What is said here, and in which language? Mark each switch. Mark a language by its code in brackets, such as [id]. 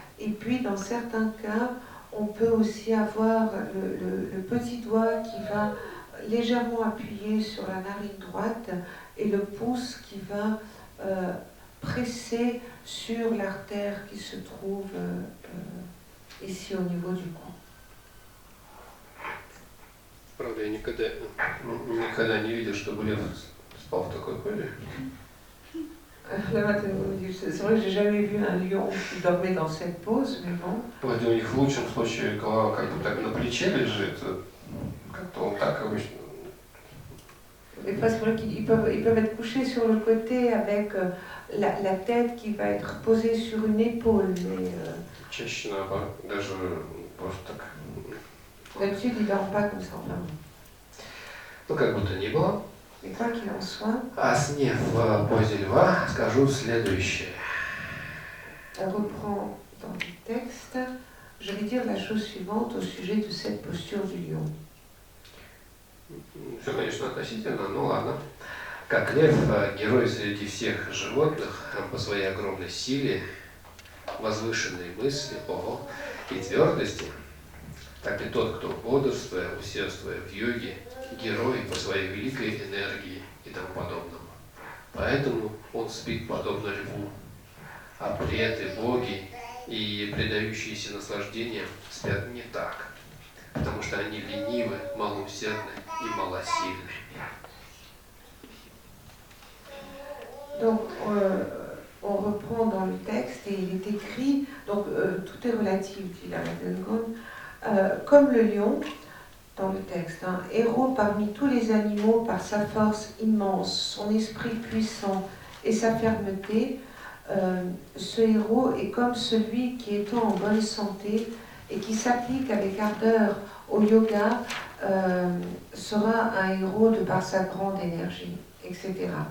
[fr] Et puis, dans certains cas, on peut aussi avoir le petit doigt qui va légèrement appuyer sur la narine droite et le pouce qui va presser sur l'artère qui se trouve ici au niveau du cou. [ru] Правда, я никогда не видел, чтобы лев спал в такой позе. [fr] C'est vrai que j'ai jamais vu un lion qui dormait dans cette pose, mais bon. [ru] Вроде у них в лучшем случае голова как бы так на плече лежит, как-то он так обычно. [fr] des fois, c'est vrai qu'ils peuvent être couchés sur le côté avec la tête qui va être posée sur une épaule. Mais [ru] Чаще наоборот, даже просто так. [fr] d'habitude, ils ne dorment pas comme ça. Enfin. [ru] Ну, как бы то ни было. [fr] Mais quoi qu'il en soit, [ru] О сне в позе льва скажу следующее. [fr] on reprend dans le texte. Je vais dire la chose suivante au sujet de cette posture du lion. [ru] Все, конечно, относительно, но ладно. Как лев, герой среди всех животных по своей огромной силе, возвышенной мысли, и твердости, так и тот, кто бодрствуя, усердствуя в йоге, герой по своей великой энергии и тому подобному. Поэтому он спит подобно льву, а преты, боги и предающиеся наслаждениям спят не так, потому что они ленивы, малоусердны и малосильны. [fr] Donc, on reprend dans le texte et il est écrit, donc tout est relatif, dit la Madengon, comme le lion, dans le texte, héros parmi tous les animaux par sa force immense, son esprit puissant et sa fermeté, ce héros est comme celui qui étant en bonne santé et qui s'applique avec ardeur au yoga sera un héros de par sa grande énergie, etc.